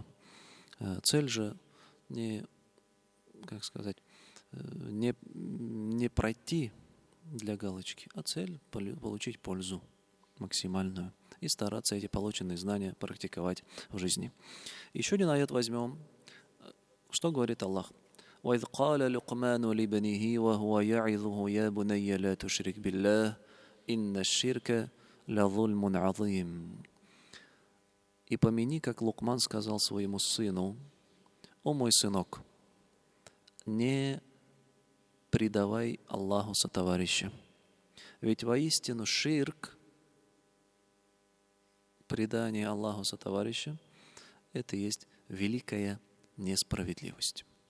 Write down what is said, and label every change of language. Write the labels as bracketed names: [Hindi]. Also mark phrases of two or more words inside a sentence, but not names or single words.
[Russian] Цель же не пройти для галочки, а цель получить пользу максимальную и стараться эти полученные знания практиковать в жизни. Еще один аят возьмем. Что говорит Аллах? [Arabic] وَإِذْ قَالَ لُقْمَانُ لِبْنِهِ وَهُوَ يَعِظُهُ يَا بُنَيَّ لَا تُشْرِكْ بِاللَّهِ إِنَّ الشِّرْكَ لَظُلْمٌ عَظِيمٌ. [Russian] И помяни, как Лукман сказал своему сыну: «О мой сынок, не предавай Аллаху сотоварища, ведь воистину ширк, предание Аллаху сотоварища, это есть великая несправедливость».